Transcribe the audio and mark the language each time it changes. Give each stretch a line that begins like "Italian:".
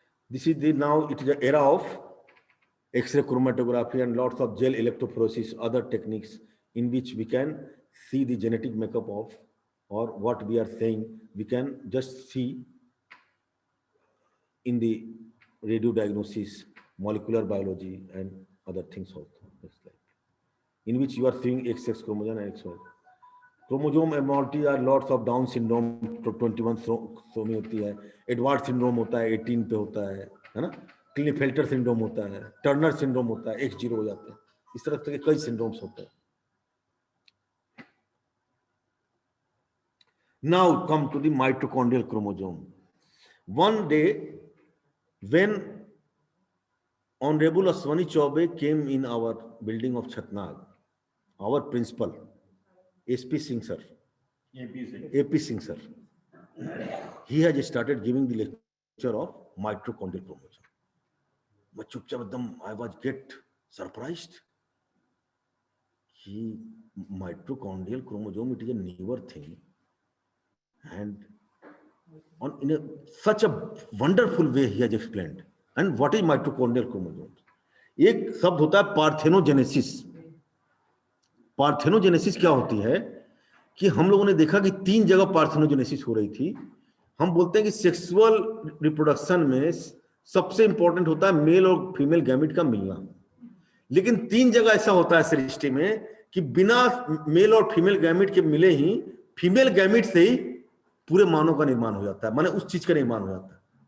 English: This is the now it is the era of X-ray chromatography and lots of gel electrophoresis, other techniques in which we can see the genetic makeup of, or what we are saying, we can just see in the radio diagnosis, molecular biology, and other things also. In which you are seeing XX chromosome and XY. Chromosome abnormality are lots of Down syndrome
Hindi: 21 सो में होती है, Edward syndrome होता है 18 पे होता है ना, क्लिनेफेल्टर syndrome होता है, टर्नर सिंड्रोम होता है, X0 हो जाता है, इस तरह के कई सिंड्रोम्स होते हैं.
English: Now come to the mitochondrial chromosome. One day, when Honorable Aswani Chaubey came in our building of Chatnag, our principal, SP Singh sir, AP Singh sir, he has started giving the lecture of mitochondrial chromosome. But
Hindi: chupchap ekdam,
English: I was get surprised. He mitochondrial chromosome, it is a newer thing, and such a wonderful way he has explained. And what is mitochondrial chromosomes?
Hindi: एक शब्द होता है parthenogenesis. Parthenogenesis क्या होती है कि हम लोगों ने देखा कि 3 जगह पार्थेनोजेनेसिस हो रही थी. हम बोलते हैं कि सेक्सुअल रिप्रोडक्शन में सबसे इंपॉर्टेंट होता है मेल और फीमेल गैमेट का मिलना, लेकिन 3 जगह ऐसा होता है सृष्टि में कि बिना मेल और फीमेल गैमेट के मिले ही फीमेल गैमेट से ही पूरे मानव का निर्माण हो जाता है, माने उस चीज का निर्माण हो जाता है.